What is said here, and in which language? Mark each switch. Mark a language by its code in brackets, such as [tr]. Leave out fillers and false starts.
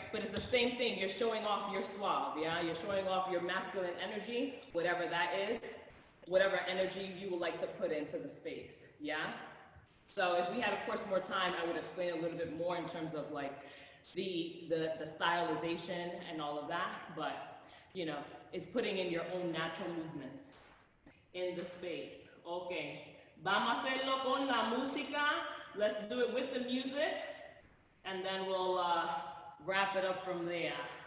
[en] But it's the same thing, you're showing off your suave, yeah? You're showing off your masculine energy, whatever that is, whatever energy you would like to put into the space, yeah? So if we had, of course, more time, I would explain a little bit more in terms of like the stylization and all of that, but you know, it's putting in your own natural movements in the space. [es] Okay, vamos a hacerlo con la música. [en] Let's do it with the music, and then we'll wrap it up from there.